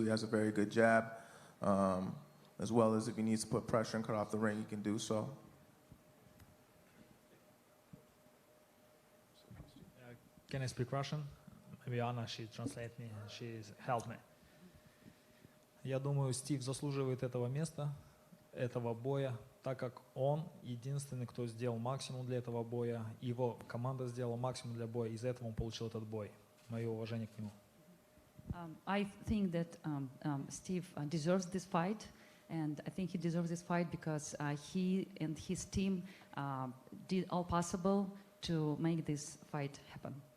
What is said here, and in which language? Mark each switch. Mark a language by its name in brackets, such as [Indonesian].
[English] He has a very good jab, as well as if he needs to put pressure and cut off the ring, he can do so. Can I speak Russian? Maybe Anna, she translate me, she's helped me. [Russian] Я думаю, Стив заслуживает этого места, этого боя, так как он единственный, кто сделал максимум для этого боя. Его команда сделала максимум для боя, из-за этого он получил этот бой. Мое уважение к нему. [English] I think that Steve deserves this fight, and I think he deserves this fight because he and his team did all possible to make this fight happen.